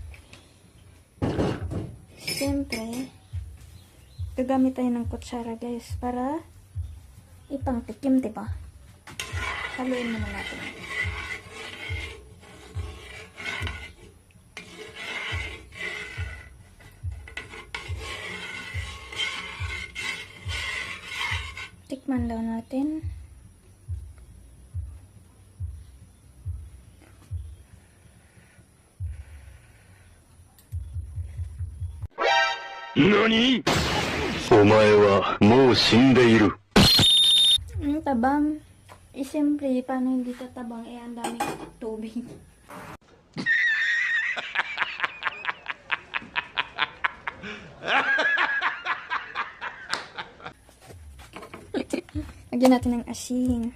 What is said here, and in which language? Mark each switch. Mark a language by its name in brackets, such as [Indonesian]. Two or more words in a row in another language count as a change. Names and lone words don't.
[Filipino] Siyempre, gagamit tayo ng kutsara guys para ipangtikim, diba? Haluin naman natin. Tikman daw natin. NANI?! [Japanese] お前はもう死んでいる。 [Filipino] Tabang. Siyempre, paano hindi tatabang? Ang daming tubig. Lagyan natin ng asin.